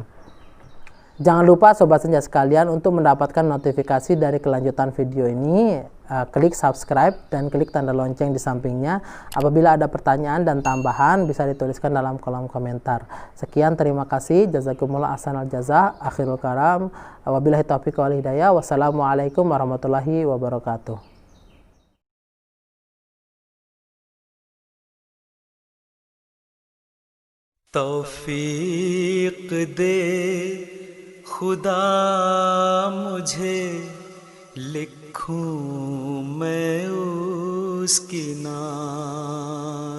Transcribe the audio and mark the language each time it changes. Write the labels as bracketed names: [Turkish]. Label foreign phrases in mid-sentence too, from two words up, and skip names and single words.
[Indonesian] Jangan lupa Sobat Senja sekalian untuk mendapatkan notifikasi dari kelanjutan video ini, klik subscribe dan klik tanda lonceng di sampingnya. Apabila ada pertanyaan dan tambahan bisa dituliskan dalam kolom komentar. Sekian, terima kasih. [Arabic] جزاكم الله أحسن الجزاء. آخر الكلام. وبالله التوفيق والهداية. والسلام عليكم ورحمة الله وبركاته. [Hindi] तौफीक दे खुदा मुझे, लिखूं मैं उसकी नाम